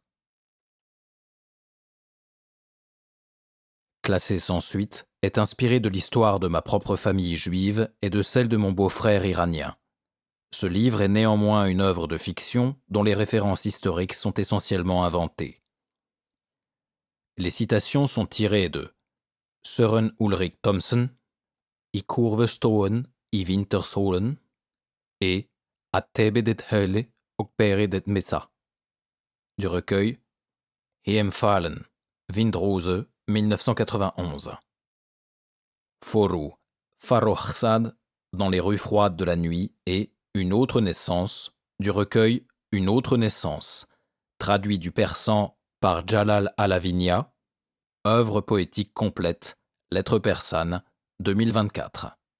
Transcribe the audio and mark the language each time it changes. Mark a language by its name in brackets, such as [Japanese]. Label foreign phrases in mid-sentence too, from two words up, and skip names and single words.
[French] Classé sans suite est inspiré de l'histoire de ma propre famille juive et de celle de mon beau-frère iranien. Ce livre est néanmoins une œuvre de fiction dont les références historiques sont essentiellement inventées. Les citations sont tirées de Søren Ulrik Thomsen, I Kurveståen I Vintersolen et At Tebedet Hölle och Beredet Messa du recueil Heimfallen, Windrose, 1991. Foru, Farrochsad, dans les rues froides de la nuit et Une autre naissance du recueil Une autre naissance, traduit du persan par Jalal Alavinia, œuvre poétique complète, lettres persanes, 2024.